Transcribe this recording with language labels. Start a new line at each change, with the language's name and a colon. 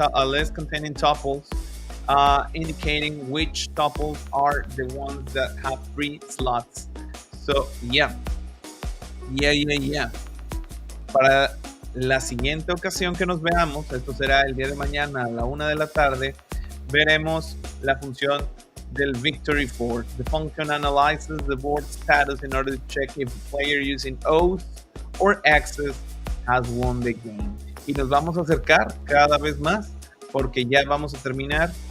English: A list containing tuples, indicating which tuples are the ones that have free slots. So yeah.
Spanish: Para la siguiente ocasión que nos veamos, esto será el día de mañana a la 1 de la tarde, veremos la función del victory fork.
English: The function analyzes the board status in order to check if the player using O's or X's has won the game.
Spanish: Y nos vamos a acercar cada vez más, porque ya vamos a terminar.